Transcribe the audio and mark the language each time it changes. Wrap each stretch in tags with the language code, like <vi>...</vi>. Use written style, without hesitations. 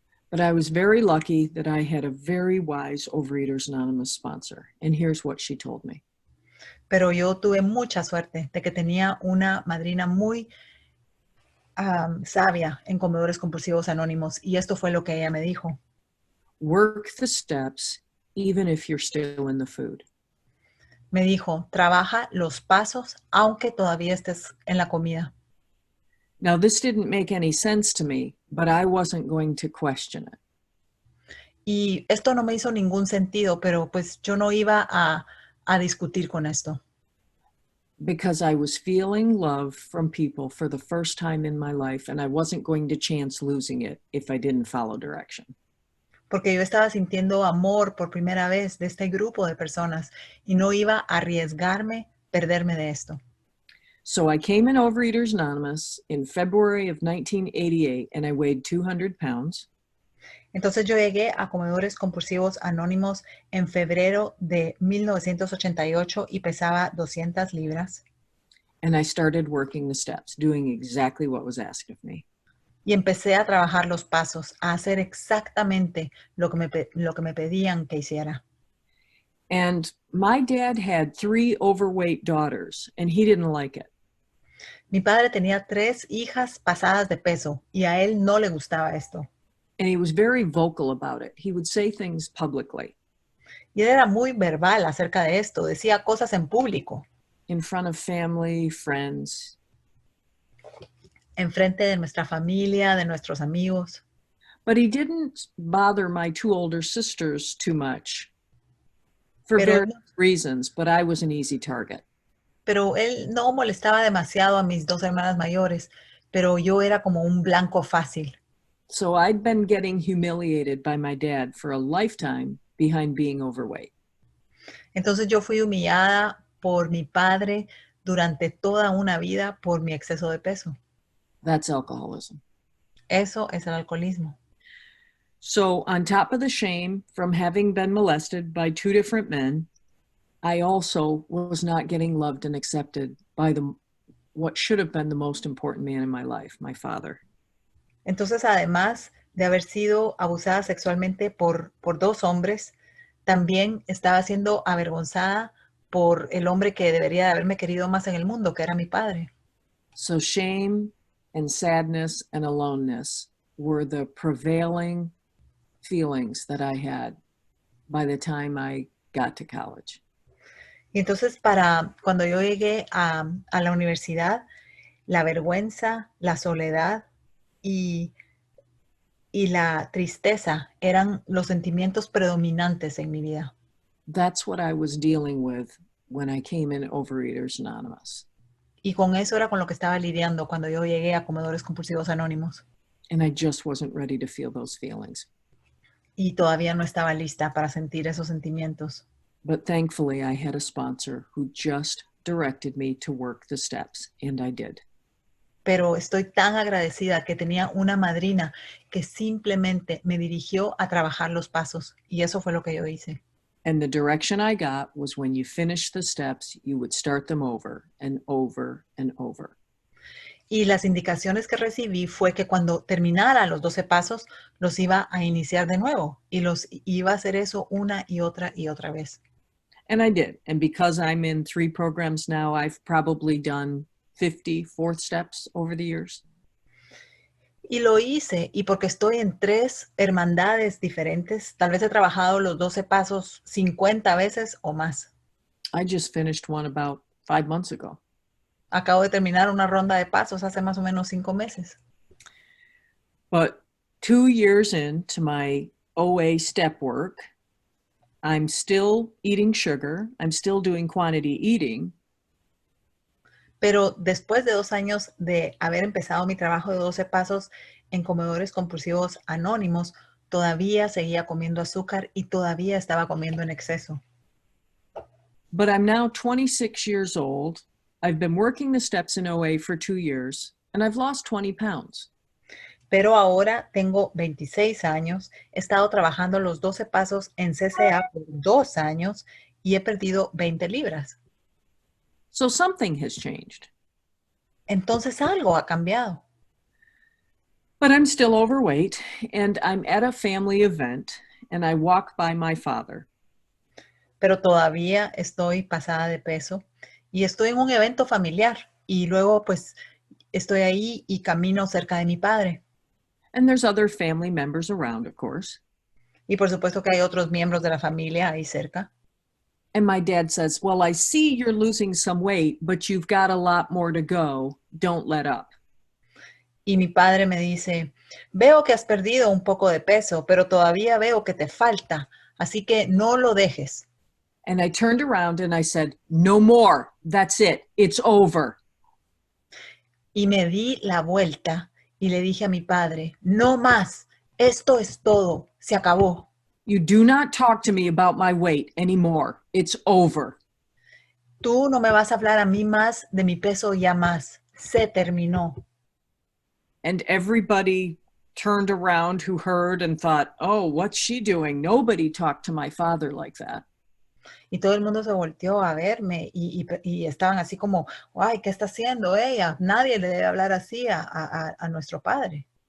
<en>But I was very lucky that I had a very wise Overeaters Anonymous sponsor. And here's what she told me.</en> <es>Pero yo tuve mucha suerte de que tenía una madrina muy sabia en Comedores Compulsivos Anónimos. Y esto fue lo que ella me dijo.</es> <en>Work the steps even if you're still in the food.</en> <es>Me dijo, trabaja los pasos aunque todavía estés en la comida.</es> <en>Now, this didn't make any sense to me, but I wasn't going to question it.</en> <es>Y esto no me hizo ningún sentido, pero pues yo no iba a discutir con esto.</es> <en>Because I was feeling love from people for the first time in my life, and I wasn't going to chance losing it if I didn't follow direction.</en> <es>Porque yo estaba sintiendo amor por primera vez de este grupo de personas y no iba a arriesgarme perderme de esto.</es> <en>So I came in Overeaters Anonymous in February of 1988, and I weighed 200 pounds.</en> <es>Entonces yo llegué a Comedores Compulsivos Anónimos en febrero de 1988 y pesaba 200 libras.</es> <en>And I started working the steps, doing exactly what was asked of me.</en> <es>Y empecé a trabajar los pasos, a hacer exactamente lo que me pedían que hiciera.</es> <en>And my dad had 3 overweight daughters, and he didn't like it.</en> <es>Mi padre tenía 3 hijas pasadas de peso y a él no le gustaba esto.</es> <en>And he was very vocal about it. He would say things publicly.</en> <es>Y él era muy verbal acerca de esto, decía cosas en público.</es> <en>In front of family, friends.</en> <es>enfrente de nuestra familia, de nuestros amigos.</es> <en>But he didn't bother my two older sisters too much for</en> <es>Pero,</es> <en>various reasons, but I was an easy target.</en> <es>pero él no molestaba demasiado a mis dos hermanas mayores, pero yo era como un blanco fácil.</es> <en>So I'd been getting humiliated by my dad for a lifetime behind being overweight.</en> <es>Entonces yo fui humillada por mi padre durante toda una vida por mi exceso de peso.</es> <en>That's alcoholism.</en> <es>Eso es el alcoholismo.</es> <en>So on top of the shame from having been molested by two different men, I also was not getting loved and accepted by what should have been the most important man in my life, my father.</en> <es>Entonces, además de haber sido abusada sexualmente por dos hombres, también estaba siendo avergonzada por el hombre que debería de haberme querido más en el mundo, que era mi padre.</es> <en>So shame and sadness and aloneness were the prevailing feelings that I had by the time I got to college.</en> <es>Y entonces, cuando yo llegué a la universidad, la vergüenza, la soledad y la tristeza eran los sentimientos predominantes en mi vida.</es> <en>That's what I was dealing with when I came in Overeaters Anonymous.</en> <es>Y con eso era con lo que estaba lidiando cuando yo llegué a Comedores Compulsivos Anónimos.</es> <en>And I just wasn't ready to feel those feelings.</en> <es>Y todavía no estaba lista para sentir esos sentimientos.</es> <en>But thankfully, I had a sponsor who just directed me to work the steps, and I did.</en> <es>Pero estoy tan agradecida que tenía una madrina que simplemente me dirigió a trabajar los pasos. Y eso fue lo que yo hice.</es> <en>And the direction I got was when you finish the steps, you would start them over and over and over.</en> <es>Y las indicaciones que recibí fue que cuando terminara los 12 pasos, los iba a iniciar de nuevo. Y los iba a hacer eso una y otra vez.</es> <en>And I did. And because I'm in 3 programs now, I've probably done 50 fourth steps over the years.</en> <es>Y lo hice, y porque estoy en 3 hermandades diferentes, tal vez he trabajado los 12 pasos 50 veces o más.</es> <en>I just finished one about 5 months ago.</en> <es>Acabo de terminar una ronda de pasos hace más o menos 5 meses.</es> <en>But 2 years into my OA step work, I'm still eating sugar. I'm still doing quantity eating.</en> <es>Pero después de 2 años de haber empezado mi trabajo de 12 pasos en Comedores Compulsivos Anónimos, todavía seguía comiendo azúcar y todavía estaba comiendo en exceso.</es> <en>But I'm now 26 years old. I've been working the steps in OA for 2 years, and I've lost 20 pounds.</en> <es>Pero ahora tengo 26 años, he estado trabajando los 12 pasos en CCA por 2 años y he perdido 20 libras.</es> <en>So something has changed.</en> <es>Entonces algo ha cambiado.</es> <en>But I'm still overweight, and I'm at a family event, and I walk by my father.</en> <es>Pero todavía estoy pasada de peso y estoy en un evento familiar y luego pues estoy ahí y camino cerca de mi padre.</es> <en>And there's other family members around, of course.</en> <es>Y por supuesto que hay otros miembros de la familia ahí cerca.</es> <en>And my dad says, well, I see you're losing some weight, but you've got a lot more to go. Don't let up.</en> <es>Y mi padre me dice, veo que has perdido un poco de peso, pero todavía veo que te falta, así que no lo dejes.</es> <en>And I turned around and I said, no more. That's it. It's over.</en> <es>Y me di la vuelta y le dije a mi padre, no más, esto es todo, se acabó.</es> <en>You do not talk to me about my weight anymore. It's over.</en> <es>Tú no me vas a hablar a mí más de mi peso ya más. Se terminó.</es> <en>And everybody turned around who heard and thought, oh, what's she doing? Nobody talked to my father like that.</en> <es>Y todo el mundo se volteó a verme y estaban así como, ay, ¿qué está haciendo ella? Nadie le debe hablar así a nuestro padre.</es>